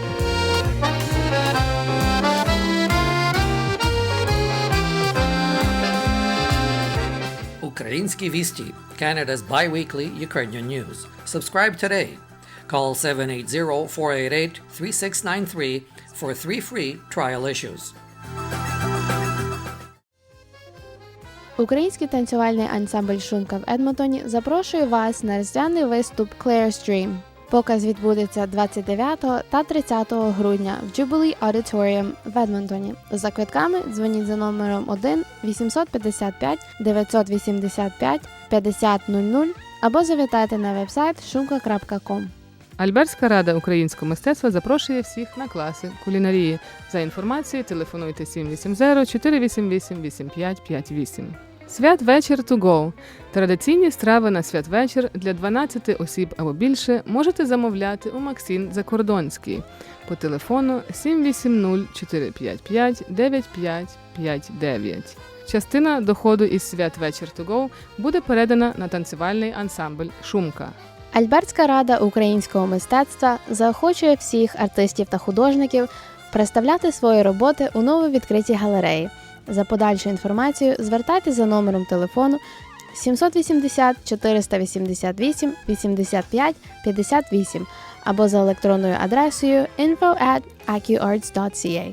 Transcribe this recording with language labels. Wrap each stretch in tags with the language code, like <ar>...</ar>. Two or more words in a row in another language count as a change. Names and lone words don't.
<uk>Українські вісті,</uk> <en>Canada's bi-weekly Ukrainian news. Subscribe today. Call 780-488-3693 for 3 free trial issues.</en> <uk>Український танцювальний ансамбль «Шумка» в Едмонтоні запрошує вас на різдвяний виступ Claire's Dream. Показ відбудеться 29 та 30 грудня в Jubilee Auditorium в Едмонтоні. За квитками дзвоніть за номером 1-855-985-5000 або завітайте на вебсайт shumka.com. Альбертська рада українського мистецтва запрошує всіх на класи кулінарії. За інформацією телефонуйте 780-488-8558. Святвечір to go. Традиційні страви на святвечір для 12 осіб або більше можете замовляти у Максим Закордонський по телефону 780-455-9559. Частина доходу із святвечір to go буде передана на танцювальний ансамбль «Шумка». Альбертська рада українського мистецтва заохочує всіх артистів та художників представляти свої роботи у нововідкритій галереї. За подальшу інформацію звертайтеся за номером телефону 780-488-85-58 або за електронною адресою info@acuarts.ca.</uk>